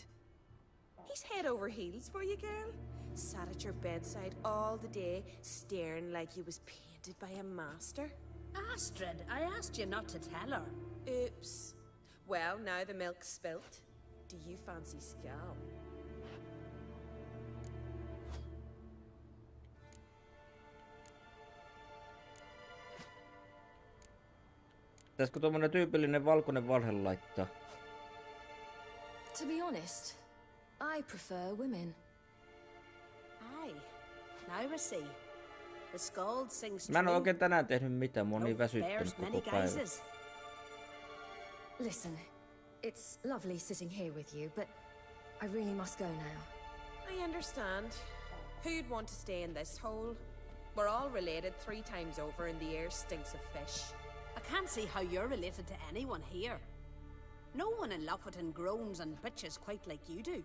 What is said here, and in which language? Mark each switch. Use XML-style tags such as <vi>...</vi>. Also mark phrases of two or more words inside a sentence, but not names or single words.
<en>He's head over heels for you, girl. Sat at your bedside all the day, staring like he was painted by a master. Astrid, I asked you not to tell her. Oops. Well, now the milk's spilt. Do you fancy Skjal?</en> <fi>Pitäisikö tommonen tyypillinen valkoinen valhe laittaa?</fi> <en>To be honest, I prefer women. Aye. Now we see. The Skald sings</en> <fi>Mä en oo</fi> <en>true.</en> <fi>oikein tänään tehnyt mitään, mä oon niin väsyttänyt</fi> <en>There's many</en> <fi>koko päivä.</fi> <en>guises. Listen, it's lovely sitting here with you, but I really must go now. I understand. Who'd want to stay in this hole? We're all related 3 times over and the air stinks of fish. I can't see how you're related to anyone here. No one in Lofoten groans and bitches quite like you do.</en>